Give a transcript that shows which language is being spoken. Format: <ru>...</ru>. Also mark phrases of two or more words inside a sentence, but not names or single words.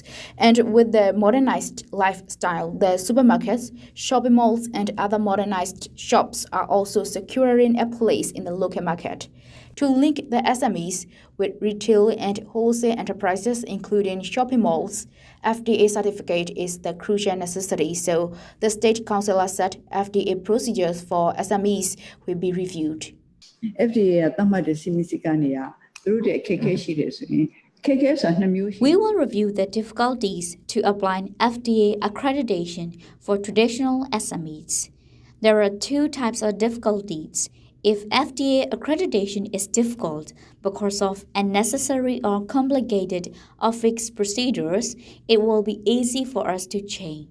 <en>And with the modernized lifestyle, the supermarkets, shopping malls, and other modernized shops are also securing a place in the local market. To link the SMEs with retail and wholesale enterprises, including shopping malls, FDA certificate is the crucial necessity. So the state councillor said FDA procedures for SMEs will be reviewed.</en> <my>FDA ကသတ်မှတ်တဲ့စီမီစည်းကမ်းတွေကသူတို့ရဲ့အခက်အခဲရှိတယ်ဆိုရင်အခက်အခဲဆိုတာနှစ်မျိုးရှိ</my> <en>We will review the difficulties to applying FDA accreditation for traditional SMEs. There are two types of difficulties. If FDA accreditation is difficult because of unnecessary or complicated or fixed procedures, it will be easy for us to change.</en>